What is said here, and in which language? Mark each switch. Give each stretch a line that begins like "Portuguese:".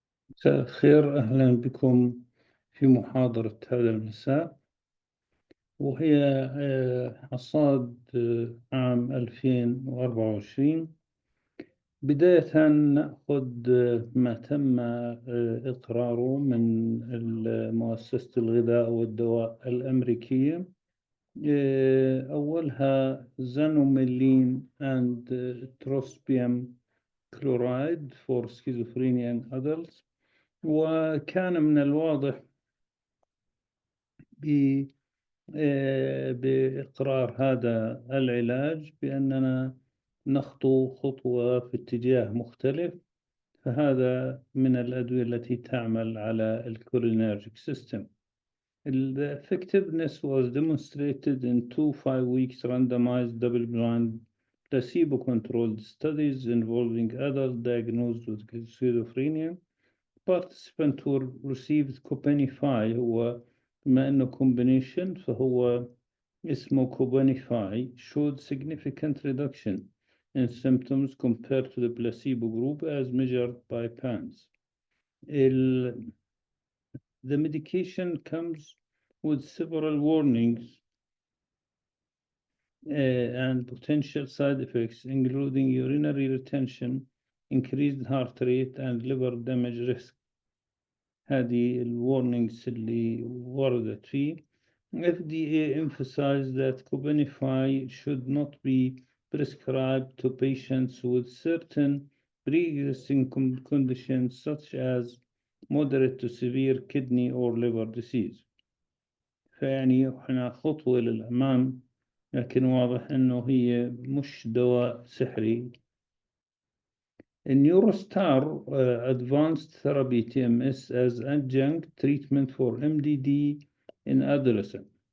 Arabic: مساء الخير، أهلا بكم في محاضرة هذا المساء، وهي حصاد عام 2024. بداية نأخذ ما تم إقراره من مؤسسة الغذاء والدواء الأمريكية. أولها
English: Xanomeline and trospium chloride for schizophrenia in adults.
Arabic: وكان من الواضح بإقرار هذا العلاج بأننا نخطو خطوة في اتجاه مختلف، فهذا من الأدوية التي تعمل على الcholinergic system.
English: The effectiveness was demonstrated in 2 5-week randomized double-blind placebo-controlled studies involving adults diagnosed with schizophrenia. Participants who received Cobenfy
Arabic: هو بما إنه
English: combination
Arabic: فهو اسمه
English: Cobenfy showed significant reduction in symptoms compared to the placebo group as measured by PANSS. The medication comes with several warnings and potential side effects, including urinary retention, increased heart rate, and liver damage risk.
Arabic: هذه الورنينجز اللي وردت فيه.
English: FDA emphasized that Cobenfy should not be prescribed to patients with certain pre-existing conditions such as moderate to severe kidney or liver disease.
Arabic: فيعني احنا خطوة للأمام، لكن واضح انه هي مش دواء سحري.
English: Neurostar advanced therapy TMS as adjunct treatment for MDD in adolescent.